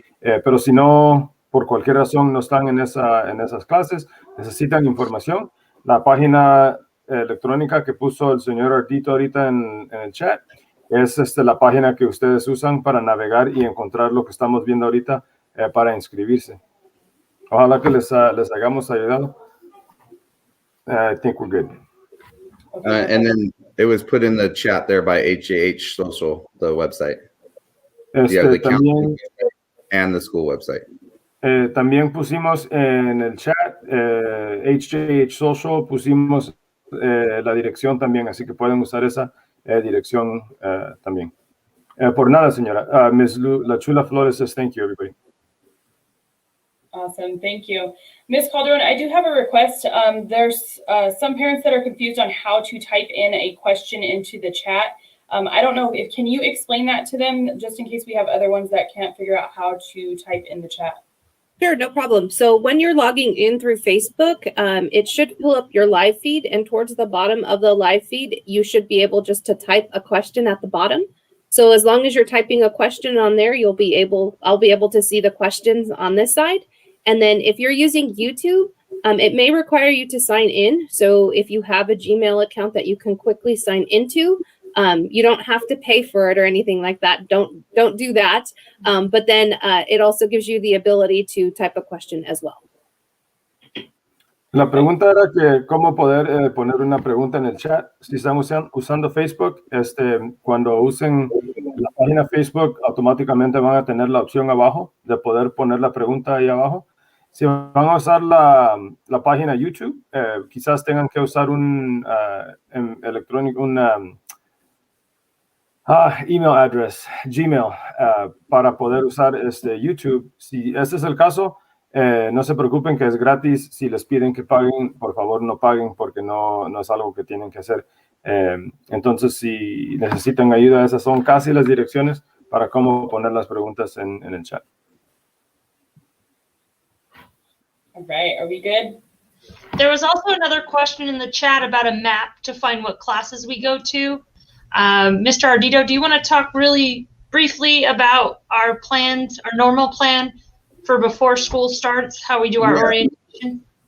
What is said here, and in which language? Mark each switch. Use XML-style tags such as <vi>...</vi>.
<es>Pero si no, por cualquier razón no están en esas clases, necesitan información, la página electrónica que puso el señor Ardito ahorita en el chat es la página que ustedes usan para navegar y encontrar lo que estamos viendo ahorita para inscribirse. Ojalá que les hayamos ayudado.</es> <en>I think we're good. And then it was put in the chat there by HJH Social, the website. The</en> <es>También,</es> <en>and the school website.</en> <es>También pusimos en el chat HJH Social, pusimos la dirección también, así que pueden usar esa dirección también. Por nada, señora. Ms.</es> <en>La Chula Flores says thank you, everybody. Awesome, thank you. Ms. Calderon, I do have a request. There's some parents that are confused on how to type in a question into the chat. I don't know can you explain that to them, just in case we have other ones that can't figure out how to type in the chat? Sure, no problem. So when you're logging in through Facebook, it should pull up your live feed, and towards the bottom of the live feed, you should be able just to type a question at the bottom. So as long as you're typing a question on there, I'll be able to see the questions on this side. And then if you're using YouTube, it may require you to sign in. So if you have a Gmail account that you can quickly sign into, you don't have to pay for it or anything like that. Don't do that. But then it also gives you the ability to type a question as well.</en> <es>La pregunta era que cómo poder poner una pregunta en el chat. Si están usando Facebook, cuando usen la página Facebook, automáticamente van a tener la opción abajo de poder poner la pregunta ahí abajo. Si van a usar la página YouTube, quizás tengan que usar un electrónico, email address, Gmail, para poder usar YouTube. Si ese es el caso, no se preocupen, que es gratis. Si les piden que paguen, por favor no paguen, porque no es algo que tienen que hacer. Entonces, si necesitan ayuda, esas son casi las direcciones para cómo poner las preguntas en el chat.</es> <en>All right, are we good? There was also another question in the chat about a map to find what classes we go to. Mr. Ardito, do you want to talk really briefly about our plans, our normal plan for before school starts, how we do our orientation?</en>